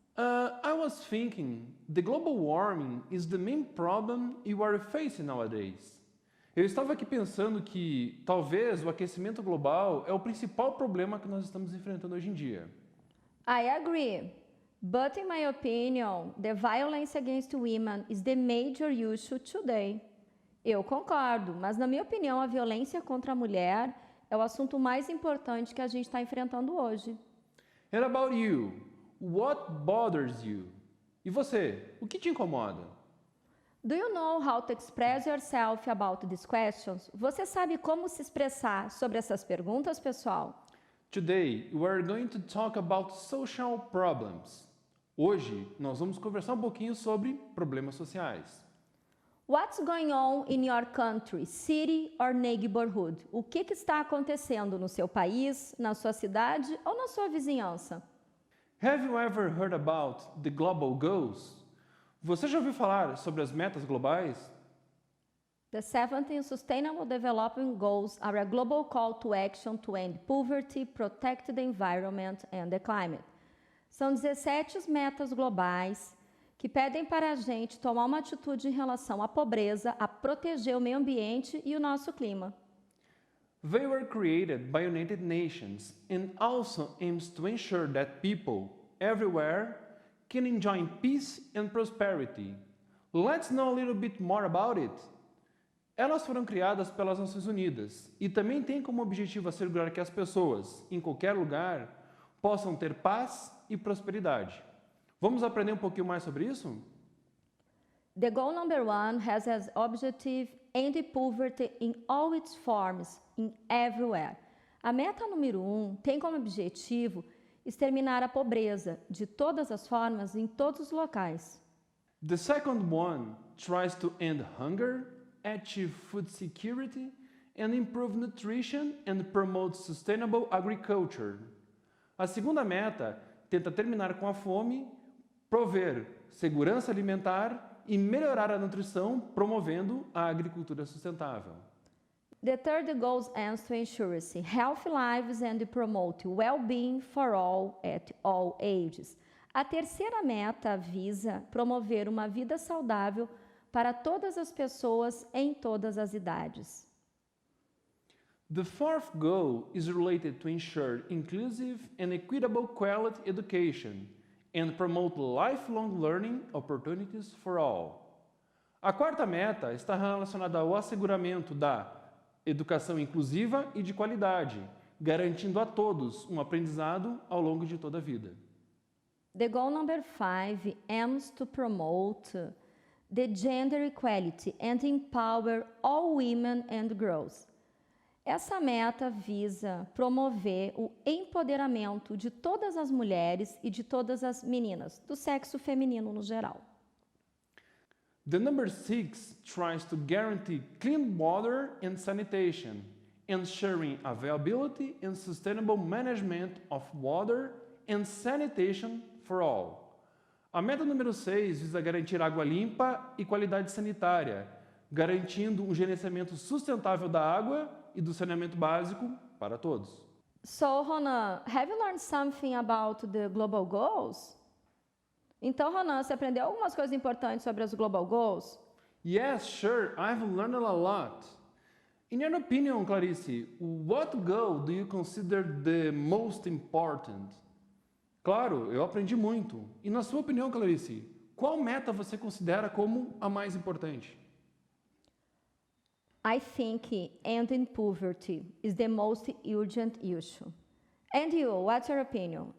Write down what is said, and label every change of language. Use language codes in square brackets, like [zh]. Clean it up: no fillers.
[en] I was thinking, the global warming is the main problem you are facing nowadays. [pt] Eu estava aqui pensando que talvez o aquecimento global é o principal problema que nós estamos enfrentando hoje em dia. [en] I agree. But in my opinion, the violence against women is the major issue today. [pt] Eu concordo, mas na minha opinião, a violência contra a mulher é o assunto mais importante que a gente está enfrentando hoje. [en] And about you, what bothers you? [pt] E você, o que te incomoda? [en] Do you know how to express yourself about these questions? [pt] Você sabe como se expressar sobre essas perguntas, pessoal? [en] Today, we are going to talk about social problems. [pt] Hoje, nós vamos conversar um pouquinho sobre problemas sociais. [en] What's going on in your country, city or neighborhood? [pt] O que está acontecendo no seu país, na sua cidade ou na sua vizinhança? [en] Have you ever heard about the global goals? [pt] Você já ouviu falar sobre as metas globais? [en] The 17 Sustainable Development Goals are a global call to action to end poverty, protect the environment and the climate. [pt] São 17 metas globais que pedem para a gente tomar uma atitude em relação à pobreza, a proteger o meio ambiente e o nosso clima. [en] They were created by United Nations and also aims to ensure that people everywhere can enjoy peace and prosperity. Let's know a little bit more about it. [pt] Elas foram criadas pelas Nações Unidas e também têm como objetivo assegurar que as pessoas, em qualquer lugar, possam ter paz e prosperidade. Vamos aprender um pouquinho mais sobre isso? [en] The goal number 1 has as objective end poverty in all its forms, in everywhere. [pt] A meta número 1 tem como objetivo exterminar a pobreza de todas as formas em todos os locais. [en] The second one tries to end hunger, achieve food security, and improve nutrition and promote sustainable agriculture. [pt] A segunda meta tenta terminar com a fome, prover segurança alimentar e melhorar a nutrição, promovendo a agricultura sustentável. [en] The third goal aims to ensure healthy lives and promote well-being for all at all ages. [pt] A terceira meta visa promover uma vida saudável para todas as pessoas em todas as idades. [en] The fourth goal is related to ensure inclusive and equitable quality education and promote lifelong learning opportunities for all. [pt] A quarta meta está relacionada ao asseguramento da educação inclusiva e de qualidade, garantindo a todos um aprendizado ao longo de toda a vida. [en] The goal number 5 aims to promote the gender equality and empower all women and girls. [pt] Essa meta visa promover o empoderamento de todas as mulheres e de todas as meninas, do sexo feminino no geral. [en] The number 6 tries to guarantee clean water and sanitation, ensuring availability and sustainable management of water and sanitation for all. [pt] A meta número 6 visa garantir água limpa e qualidade sanitária, garantindo um gerenciamento sustentável da água e do saneamento básico para todos. [en] So, Ronan, have you learned something about the global goals? [pt] Então, Ronan, você aprendeu algumas coisas importantes sobre as global goals? [en] Yes, sure, I've learned a lot. In your opinion, Clarice, what goal do you consider the most important? [pt] Claro, eu aprendi muito. E na sua opinião, Clarice, qual meta você considera como a mais importante? [en] I think ending poverty is the most urgent issue. And you, what's your opinion?